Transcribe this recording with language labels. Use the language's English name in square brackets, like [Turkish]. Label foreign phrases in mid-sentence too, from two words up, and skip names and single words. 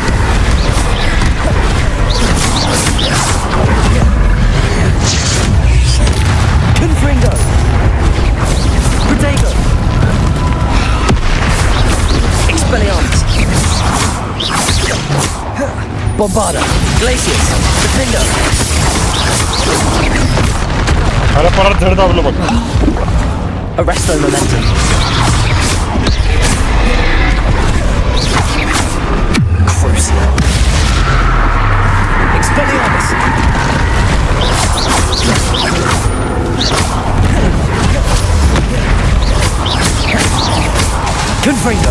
[Latin] Confringo. Protego. Expelliarmus. Bombarda. Glacius. Defendo. [Marathi] अरे परत झड दाबलं बघ. [Latin] Arresto momentum. Crucio. Expelliarmus. Confringo.